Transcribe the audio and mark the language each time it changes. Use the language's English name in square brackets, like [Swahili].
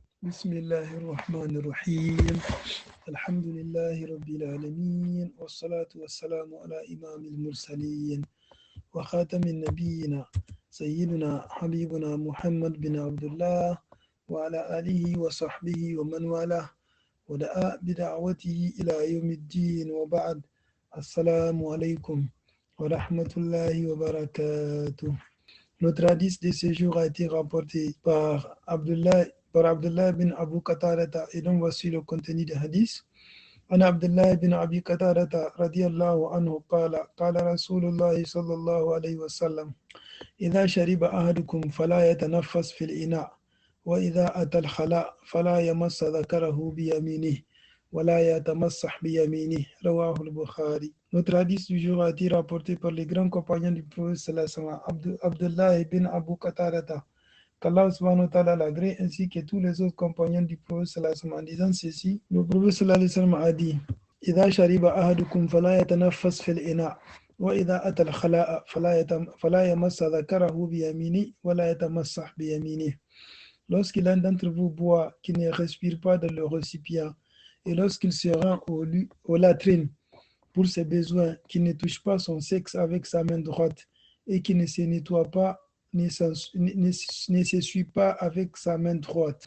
[Arabic] بسم الله الرحمن الرحيم الحمد لله رب العالمين والصلاة والسلام على إمام المرسلين وخاتم النبيين سيدنا حبيبنا محمد بن عبد الله وعلى آله وصحبه ومن والاه ودعا بدعوته إلى يوم الدين وبعد السلام عليكم ورحمة الله وبركاته. [French] Notre hadith de ce jour a été rapporté par Abdullah bin Abu Qatada et donc voici le contenu du hadith. [Arabic] عن عبد الله بن أبي قتادة رضي الله عنه قال رسول الله صلى الله عليه وسلم إذا شرب أحدكم فلا يتنفس في الإناء وإذا أتى الخلاء فلا يمس ذكره بيمينه ولا يتمسح بيمينه رواه البخاري. [French] Notre hadith du jour a été rapporté par les grands compagnons du prophète sallallahu alayhi wa sallam, Abdullah bin Abu Qatada, qu'Allah subhanahu wa ta'ala l'agrée, ainsi que tous les autres compagnons du prophète sallallahu alayhi wa sallam. En disant ceci, le prophète sallallahu alayhi wa sallam a dit [Arabic] إذا شرب أحدكم فلا يتنفس في الإناء وإذا أتى الخلاء فلا يمس ذكره بيمينه ولا يتمسح بيمينه. [French] Lorsqu'il l'un d'entre vous boit, qui ne respire pas dans le récipient, et lorsqu'il se rend aux latrines pour ses besoins, qui ne touche pas son sexe avec sa main droite et qui ne se nettoie pas, ne s'essuie pas avec sa main droite.